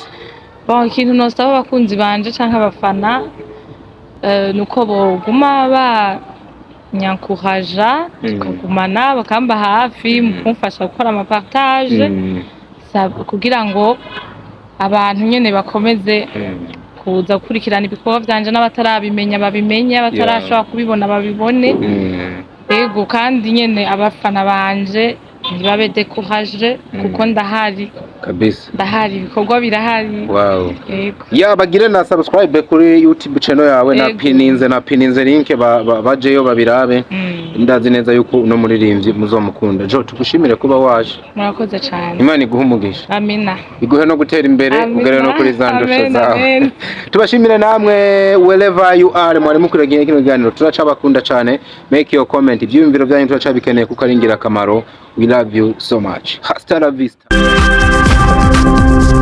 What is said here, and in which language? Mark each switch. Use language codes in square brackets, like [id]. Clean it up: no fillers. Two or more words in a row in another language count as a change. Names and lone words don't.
[rn] ikintu nosaba abakunzi banje canke abafana nuko boguma banyankuhaja tukagumana bakamba hafi mu kumfasha gukora amapartage kugira ngo abantu nyene bakomeze kuza gukurikirana ibikorwa byanje n'abatarabimenya babimenye abatarashobora kubibona babibone yego kandi nyene abafana banje ntibabe découragé kuko ndahari kabisa ndahari ibikorwa birahari wow yego bagire na subscribe kuri YouTube channel yawe na pininze link bajeyo babirabe ndazi neza yuko no muririmbyi muzomukunda jo tugushimire kuba waje murakoze cyane Imana iguhe umugisha amina iguhe no gutera imbere ugere no kuri zandusha zawe tubashimire namwe [en] wherever you are [rn] mwari mukuragiye kino kiganiro turacabakunda cyane [en] make your comment [rn] ibyiyumviro byanyu turacabikeneye kuko ari ingirakamaro [en] we love you so much [es] hasta la vista